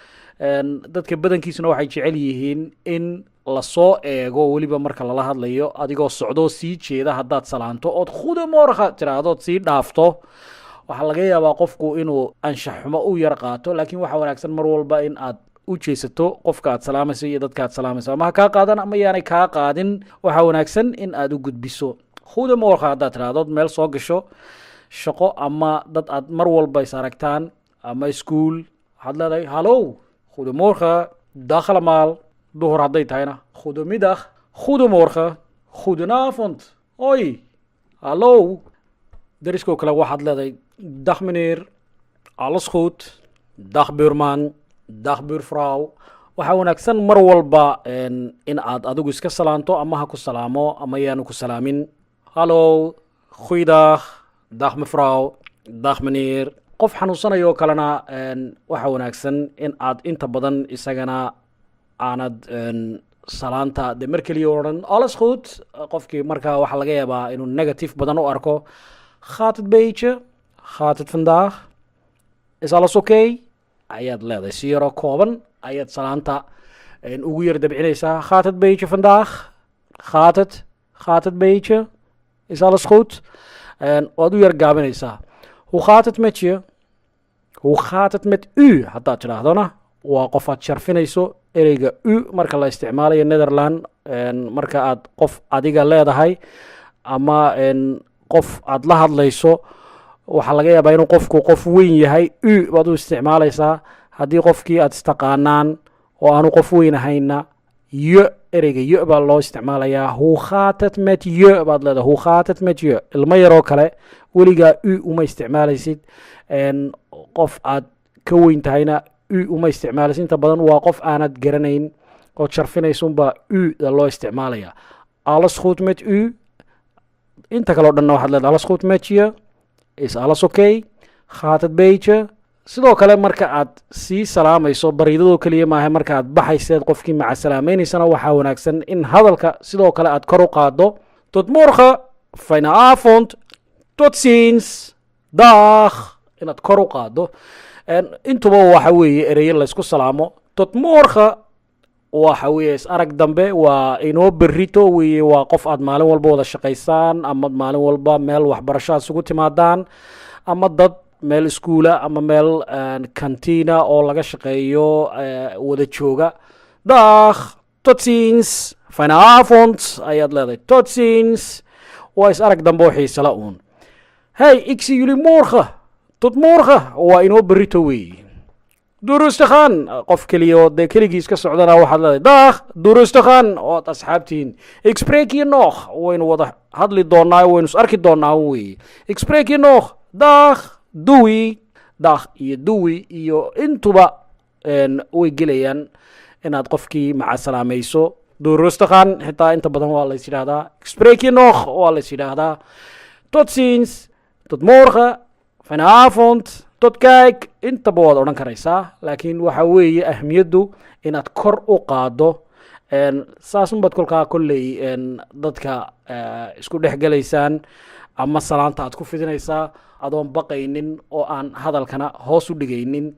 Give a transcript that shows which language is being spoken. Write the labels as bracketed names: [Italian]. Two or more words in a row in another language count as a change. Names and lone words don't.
[Somali] dadka badankiisuna waxay jecel yihiin in la soo eego weliba marka lala hadlayo adigoo socdo sii jeeda haddaad salaanto ood khudamorkha tiraahdo sii dhaafto waxaa laga yaabaa qofku inuu anshax xumo u yar qaato, laakiin waxa wanaagsan mar walba in aad u jeesato qofka aad salaamayso iyo dadka aad salaamayso, ama ha kaa qaadan ama yaanay kaa qaadin. waxaa wanaagsan in aad u gudbiso khudamorkha haddaad tiraahdo meel soo gasho shaqo ama dad aad mar walba is aragtaan ama iskuul waxaad leedahay [Dutch] hallow khudamorkha dag allemaal. [Somali] duhur hadday tahayna [Dutch] khudamiddag khudamorkha goedenavond [Somali] oi hallow. dariskoo kale waxaad leedahay [Dutch] dag meneer alles goed dag buurman dag buurvrouw. [Somali] waxaa wanaagsan mar walba in aad adigu iska salaanto ama ha ku salaamo ama yaanu ku salaamin. [Dutch] hallow goeiedag dag mevrouw dag meneer. [Somali] qof xanuunsanayoo kalena waxaa wanaagsan in aad inta badan isagana aanad salaanta de mar keliya odhan [Dutch] alles goed. [Somali] qofkii markaa waxaa laga yaabaa inuu negative badan u arko. [Dutch] gaat het beetje, gaat het vandaag, is alles oké [Somali] ayaad leedahay si yaroo kooban ayaad salaanta ugu yar dabcinaysaa. [Dutch] gaat het beetje vandaag, gaat het beetje, is alles goed. [Somali] waad u yar gaabinaysaa. [Dutch] hoe gaat het met je, hoe gaat het met u [Somali] haddaad tidhaahdona waa qof aad sharfinayso. ereyga u marka la isticmaalayo Netherland marka aad qof adiga leedahay ama qof aad la hadlayso waxaa laga yaabaa inuu qofku qof weyn yahay u baad u isticmaalaysaa. haddii qofkii aad istaqaanaan oo aanu qof weyn ahayna yo ereyga yo baa loo isticmaalayaa. [Dutch] hoe gaat het met je [Somali] baad leedahay [Dutch] hoe gaat het met je. [Somali] ilmo yaroo kale weligaa u uma isticmaalaysid. qof aad ka weyn tahayna u uma isticmaalaysid. inta badan waa qof aanad garanayn ood sharfinaysunbaa u da loo isticmaalaya. [Dutch] alles goed met u. [Somali] inta kaleo dhanna waxaad leedahay [Dutch] alles goed met je, is alles oké, gaat het beetje. [Somali] sidoo kale marka aad sii salaamayso bariidadoo keliya maaha marka aad baxayseed qofkii maca salaamaynaysana waxaa wanaagsan in hadalka sidoo kale aad kor u qaado. [Dutch] tot morgen, fijne avond, tot ziens, dag. [Somali] inaad kor u qaado. intuba waxa weeye ereyo laysku salaamo. [Dutch] tot morgen [Somali] waxa weeye is arag dambe waa inoo berrito weeye. waa qof aad maalin walba wada shaqaysaan ama maalin walba meel waxbarasho aad isugu timaadaan ama dad meel iskuula ama meel kantiina oo laga shaqeeyo wada jooga. [Dutch] dag, tot ziens, fijne avond [Somali] ayaad leedahay. [Dutch] tot ziens [Somali] waa is arag dambe oo xiisala uun. [Dutch] hey ik zie jullie morgen. tot morgen [Somali] waa inoo berrito weeye. [Dutch] doe rustig aan. [Somali] qof keliya oo dee keligiis ka socdana waxaad leedahay [Dutch] dag, doe rustig aan [Somali] ood asxaabtihiin. [Dutch] ik spreek je nog [Somali] waynu wada hadli doonaa waynu is arki doonaa weeye. [Dutch] ik spreek je nog dag, doei. [Somali] dag iyo doei iyo intuba way gelayaan inaad qofkii maca salaamayso. [Dutch] doe rustig aan [Somali] xitaa inta badan waa lays yidhaahdaa. [Dutch] ik spreek je nog [Somali] waa lays yidhaahdaa. [Dutch] tot ziens, tot morgen, fijne avond, tot kijk. [Somali] intaba waad odhan karaysaa, laakiin waxa weeye ahmiyaddu inaad kor u qaado. saasunbaad kolkaa kolley dadka isku dhex gelaysaan ama salaanta aad ku fidinaysaa adoon baqaynin oo aan hadalkana hoos u dhigaynin.